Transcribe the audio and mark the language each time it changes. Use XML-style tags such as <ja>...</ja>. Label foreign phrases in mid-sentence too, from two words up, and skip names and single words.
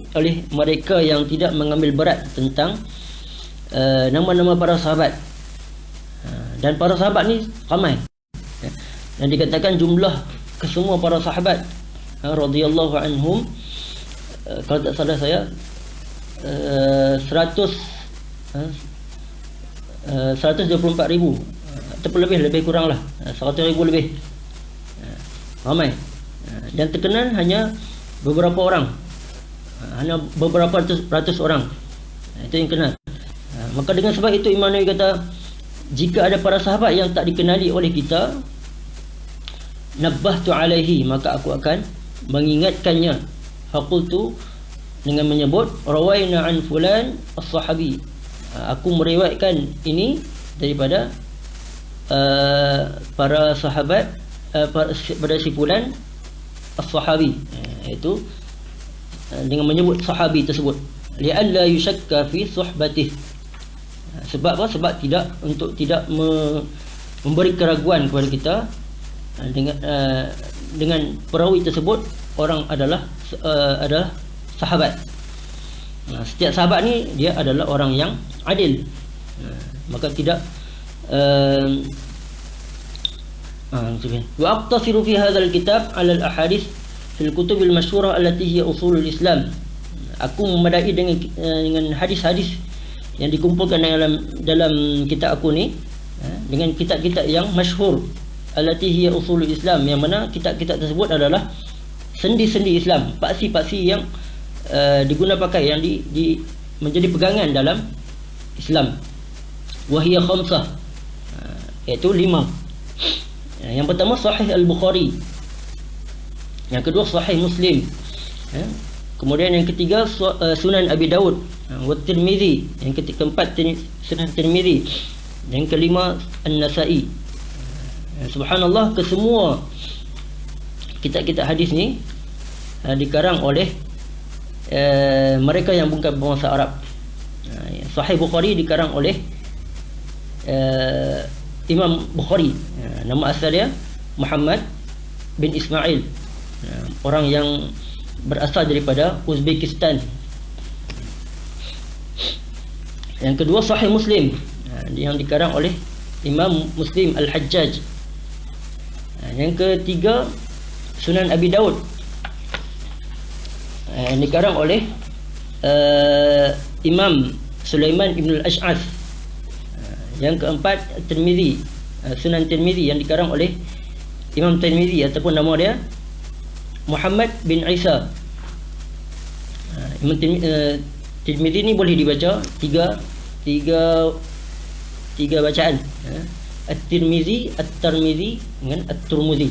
<ms>oleh mereka yang tidak mengambil berat tentang nama-nama para sahabat, dan para sahabat ni ramai, dan dikatakan jumlah kesemua para sahabat</ms> <ar>رضي الله عنهم,</ar> <ms>kalau tak salah saya 124,000 ataupun lebih kurang lah, 100,000 lebih, ramai. Dan terkenal hanya beberapa orang, hanya beberapa ratus orang, itu yang kenal. Maka dengan sebab itu Imam Nawawi kata, jika ada para sahabat yang tak dikenali oleh kita,</ms> <ar>نبهت عليه,</ar> <ms>maka aku akan mengingatkannya. Faqultu, dengan menyebut</ms> <ar>روينا عن فلان الصحابي,</ar> <ms>aku meriwayatkan ini daripada para sahabat, pada si</ms> <ar>فلان الصحابي,</ar> <ms>iaitu dengan menyebut sahabi tersebut,</ms> <ar>لئلا يشك في صحبته.</ar> <ms>Sebab apa? Sebab tidak memberi keraguan kepada kita dengan perawi tersebut orang adalah sahabat. Setiap sahabat ni dia adalah orang yang adil, maka tidak</ms> <ar>وأقتصر في هذا الكتاب على الأحاديث في الكتب المشهورة التي هي أصول الإسلام.</ar> <ms>Aku memadai dengan hadis-hadis yang dikumpulkan dalam kitab aku ni, dengan kitab-kitab yang masyhur,</ms> <ar>التي هي أصول الإسلام,</ar> <ms>yang mana kitab-kitab tersebut adalah sendi-sendi Islam, paksi-paksi yang diguna pakai, yang menjadi pegangan dalam Islam.</ms> <ar>وهي خمسة,</ar> <ms>iaitu 5. Yang pertama Sahih Al-Bukhari, yang kedua Sahih Muslim, kemudian yang ketiga Sunan Abi Daud wa Tirmizi, yang keempat Sunan Tirmizi, yang kelima An-Nasa'i. Subhanallah, kesemua kitab-kitab hadis ni dikarang oleh mereka yang bukan berbangsa Arab. Sahih Bukhari dikarang oleh Imam Bukhari, nama asal dia Muhammad bin Ismail, orang yang berasal daripada Uzbekistan. Yang kedua Sahih Muslim, yang dikarang oleh Imam Muslim Al-Hajjaj. Yang ketiga Sunan Abi Daud, yang dikarang oleh Imam Sulaiman Ibn Al-Ash'ath. Yang keempat Tirmizi, Sunan Tirmizi, yang dikarang oleh Imam Tirmizi, ataupun nama dia Muhammad bin Isa. Imam Tirmizi ni boleh dibaca tiga bacaan, At-Tirmizi, At-Tirmizi dengan At-Turmuzi.</ms>